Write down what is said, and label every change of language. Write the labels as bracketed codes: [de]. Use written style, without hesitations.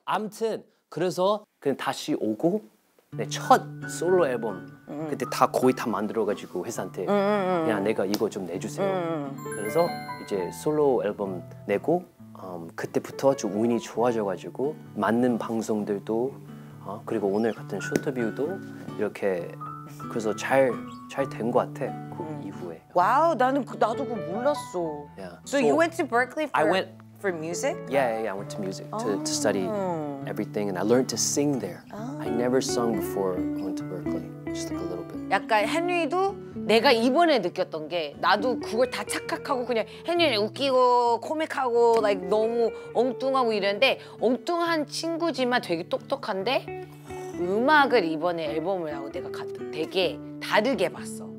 [ko] 아무튼 그래서 그냥 다시 오고 내 첫 솔로 앨범 그때 다 거의 다 만들어가지고 회사한테 그냥 내가 이거 좀 내주세요. 그래서 이제 솔로 앨범 내고 그때부터 좀 운이 좋아져가지고 맞는 방송들도 그리고 오늘 같은 쇼트뷰도 이렇게 그래서 잘 된 것 같아 그 이후에. 와우, 나도 그거 몰랐어. [en] Yeah. So you went to Berkeley for music? Yeah, I went to music to study everything, and I learned to sing there. I never sung before I went to Berkeley, just like a little bit. [ko] 약간 헨리도 내가 이번에 느꼈던 게 나도 그걸 다 착각하고 그냥 헨리 웃기고 코믹하고 like 너무 엉뚱하고 이랬는데 엉뚱한 친구지만 되게 똑똑한데 음악을 이번에 앨범을 하고 내가 되게 다르게 봤어.